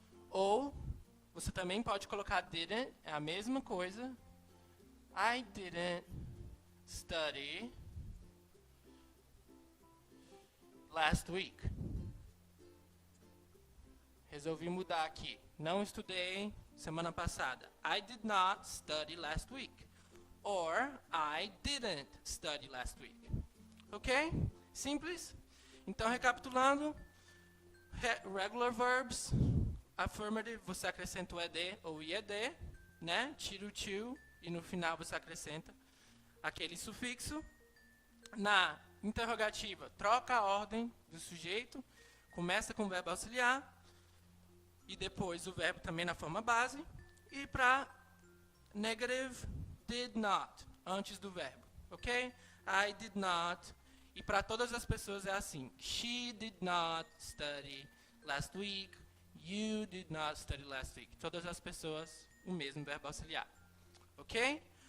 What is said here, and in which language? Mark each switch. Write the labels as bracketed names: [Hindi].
[Portuguese] Ou, você também pode colocar didn't, é a mesma coisa. [English] I didn't study last week. [Portuguese] Resolvi mudar aqui. Não estudei semana passada. [English] I did not study last week. Or, I didn't study last week. [Portuguese] Ok? Simples? Então, recapitulando. [English] Regular verbs. [Portuguese] Affirmative, você acrescenta o ed ou ied, né? Tira o to e no final você acrescenta aquele sufixo. Na interrogativa, troca a ordem do sujeito, começa com o verbo auxiliar e depois o verbo também na forma base. E para negative, did not, antes do verbo, ok? [English] I did not [Portuguese] E para todas as pessoas é assim. [English] She did not study last week. You did not study last week. [Portuguese] Todas as pessoas, o mesmo verbo auxiliar. Ok?